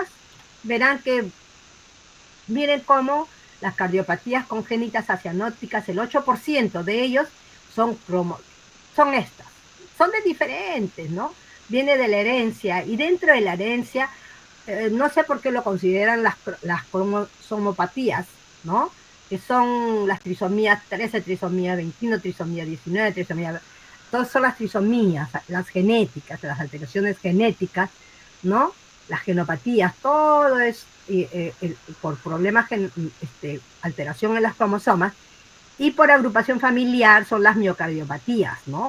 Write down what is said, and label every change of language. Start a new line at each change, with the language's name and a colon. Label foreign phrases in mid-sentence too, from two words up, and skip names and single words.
Spanish: Verán que, miren cómo las cardiopatías congénitas cianóticas, el 8% de ellos son estas. Son de diferentes, ¿no? Viene de la herencia, y dentro de la herencia, no sé por qué lo consideran las cromosomopatías, ¿no? Que son las trisomías 13, trisomía 21, trisomía 19, trisomía... Todas son las trisomías, las genéticas, las alteraciones genéticas, ¿no? Las genopatías, todo es por problemas, alteración en las cromosomas, Y por agrupación familiar son las miocardiopatías, ¿no?